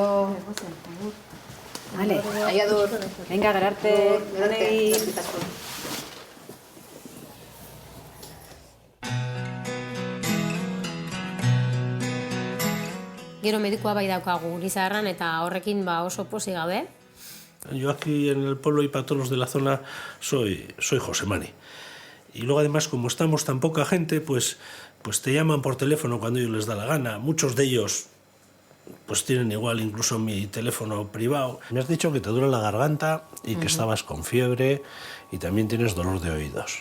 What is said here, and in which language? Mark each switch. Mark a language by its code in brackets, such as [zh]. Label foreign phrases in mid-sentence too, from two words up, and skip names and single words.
[es] Vale, Adur. Venga, gerarte. [eu] Gero medikua bai daukagu Urizarran eta horrekin oso posi gaude. [es] Yo aquí en el pueblo y para todos los de la zona soy José Mani. Y luego además como estamos tan poca gente, pues te llaman por teléfono cuando ellos les da la gana. Muchos de ellos pues tienen igual incluso mi teléfono privado. Me has dicho que te duele la garganta y que estabas con fiebre y también tienes dolor de oídos.